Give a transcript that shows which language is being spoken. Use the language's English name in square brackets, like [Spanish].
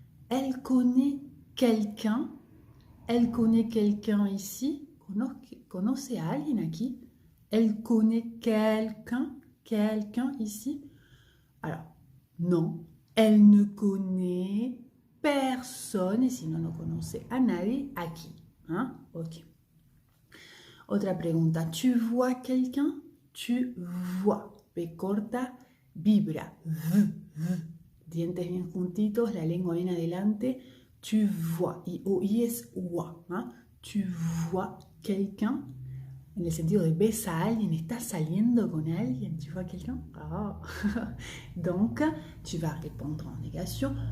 [French] Elle connaît quelqu'un. Elle connaît quelqu'un ici. [Spanish] Conoce a alguien aquí. [French] Elle connaît quelqu'un. Quelqu'un ici. Alors, non. Elle ne connaît personne. Et sinon, [Spanish] no conoce a nadie aquí. [French] Hein? Ok. [Spanish] Otra pregunta. [French] Tu vois quelqu'un? Tu vois. [Spanish] P corta, vibra. Dientes bien juntitos, la lengua bien adelante. Tu vois. Y o i es ua. ¿Ah? [French] Tu vois quelqu'un. [Spanish] En el sentido de ves a alguien, estás saliendo con alguien. [French] Tu vois quelqu'un? Ah. Donc, tu vas répondre en négation.